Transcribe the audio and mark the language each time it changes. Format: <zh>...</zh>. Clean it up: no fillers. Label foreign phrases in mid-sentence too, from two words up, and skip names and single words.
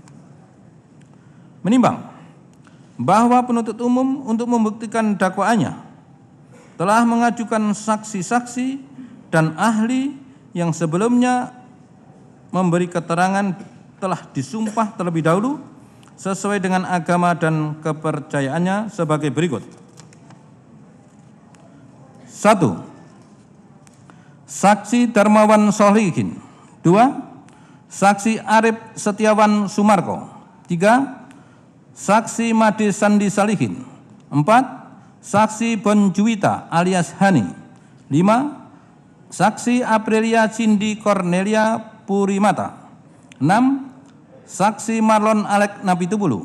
<id>Menimbang bahwa penuntut umum untuk membuktikan dakwaannya telah mengajukan saksi-saksi dan ahli yang sebelumnya memberi keterangan telah disumpah terlebih dahulu sesuai dengan agama dan kepercayaannya sebagai berikut. 1. Saksi Darmawan Solihin. 2. Saksi Arif Setiawan Sumarko. 3. Saksi Made Sandi Salihin. 4. Saksi Bonjuwita alias Hani. 5. Saksi Aprilia Cindy Cornelia Purimata. 6. Saksi Marlon Alek Napitupulu.</id>